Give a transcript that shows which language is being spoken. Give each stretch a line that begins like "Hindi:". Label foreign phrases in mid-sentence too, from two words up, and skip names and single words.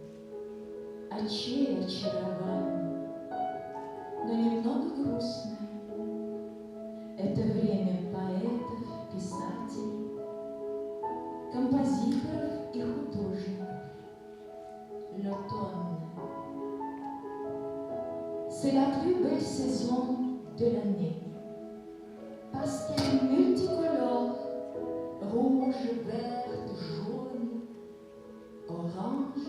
Russian: Очей очарование, но немного грустное. Это время поэтов, писателей, композиторов и художников.
French: L'automne. C'est la plus belle saison de l'année parce qu'elle est multicolore, rouge, verte, jaune, orange.